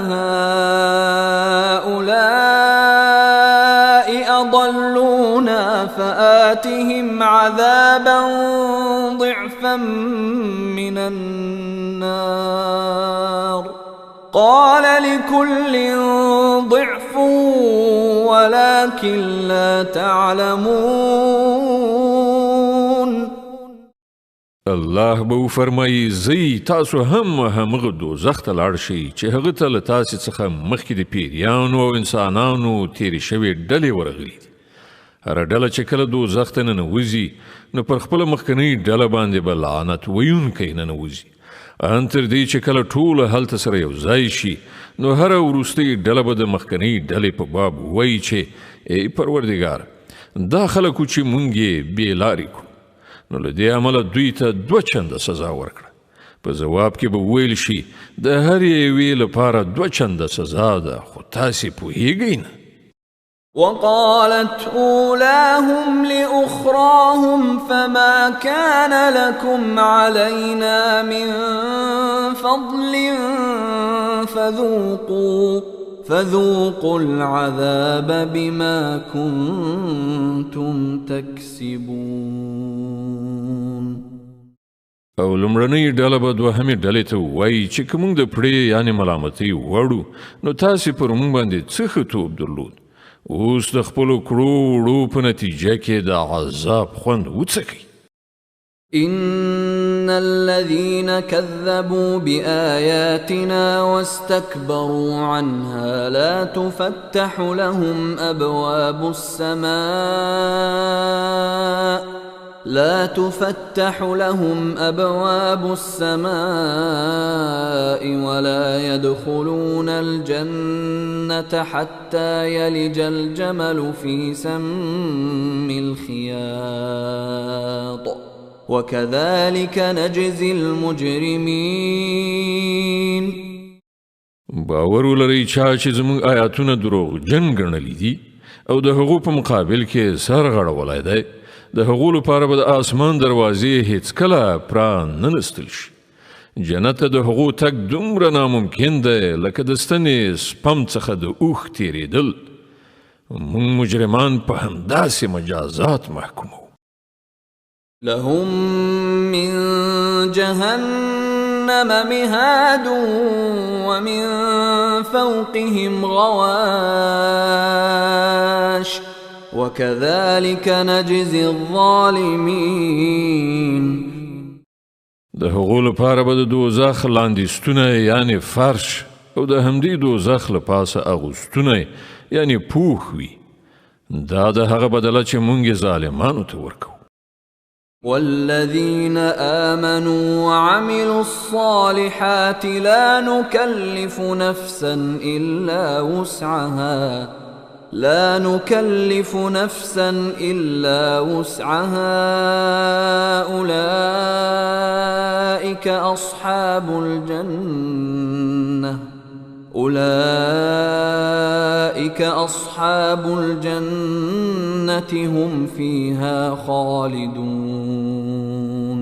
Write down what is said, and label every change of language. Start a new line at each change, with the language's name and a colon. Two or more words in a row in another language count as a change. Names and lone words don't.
Arabic: هؤلاء أضلونا فآتهم عذابا ضعفا من النار قال لكل ضعف ولكن لا تعلمون.
Pashto: الله به فرمایي زی تاسو همغه دوزخ ته لاړ شئ چې هغه ته له تاسې څخه مخکې د پیریانو او انسانانو تیرې شوې ډلې ورغلي دي. هره ډله چې کله دوزخ ته ننوځي نو پر خپله مخکنۍ ډله باندې به لعنت ویونکی ننوځي، ان تر دې چې کله ټوله هلته سره یو ځای شي نو هره وروستۍ ډله به د مخکنۍ ډلې په باب وایي چې ای پروردګار دا خلکو چې مونږ یې بې لارې کړو نو له دې امله دوی ته 2 چنده سزا ورکړه. په جواب کې به ویل شي د هر یوې لپاره 2 چنده سزا ده، خو تاسې پوهیږئ نه.
Arabic: وقالت أولاهم لأخراهم فما كان لكم علينا من فضل فذوقوا العذاب بما كنتم تكسبون.
Pashto: او لمړنۍ ډله به دوهمې ډلې ته وایي چې که موږ د پړې یعنې ملامتۍ وړو نو تاسې پر موږ باندې څه ښه توب درلود، اوس د خپلو کړو وړو په نتیجه کې د عذاب خوند وڅکئ.
Arabic: إن الذين كذبوا بآياتنا واستكبروا عنها لا تفتح لهم أبواب السماء ولا يدخلون الجنة حتى يلج الجمل في سم الخياط وكذلك نجزي المجرمين.
Pashto: باور ولرئ چا چې زموږ آیاتونه دروغجن ګڼلي دي او د هغو په مقابل کې سر غړولی دی، د هغو لپاره به د آسمان دروازې هیڅکله پراننستل شي. جنت ته د هغو تګ دومره ناممکن دی لکه د ستنې سپم څخه د اوښ تیریدل. موږ مجرمان په همداسې مجازات محکومو.
Arabic: لهم من جهنم مهاد ومن فوقهم غواش وكذلك نجزي الظالمين.
Pashto: د هغو لپاره به د دوزخ لاندیستونه یعنی فرش او د همدې دوزخ له پاسه اغوستونه یعنی پوښ وي. دا د هغه بدله چې مونږ ظالمانو ته ورکو.
Arabic: والذين آمنوا وعملوا الصالحات لا نكلف نفسا إلا وسعها أولئك أصحاب الجنة هم فيها خالدون.